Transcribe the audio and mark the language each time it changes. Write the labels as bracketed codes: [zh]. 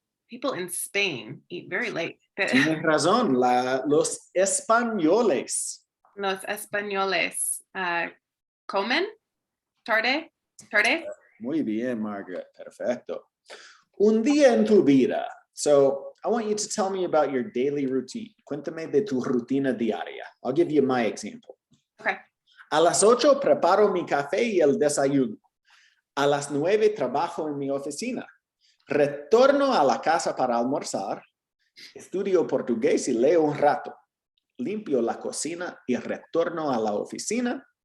[en] People in Spain eat very late. [es] Tienes razón, los españoles. Los españoles comen tarde. Muy bien, Margaret. Perfecto. Un día en tu vida. [en] So I want you to tell me about your daily routine. [es] Cuéntame de tu rutina diaria. [en] I'll give you my example. Okay. [es] A las 8 preparo mi café y el desayuno. A las 9 trabajo en mi oficina. Retorno a la casa para almorzar. Estudio portugués y leo un rato. Limpio la cocina y retorno a la oficina.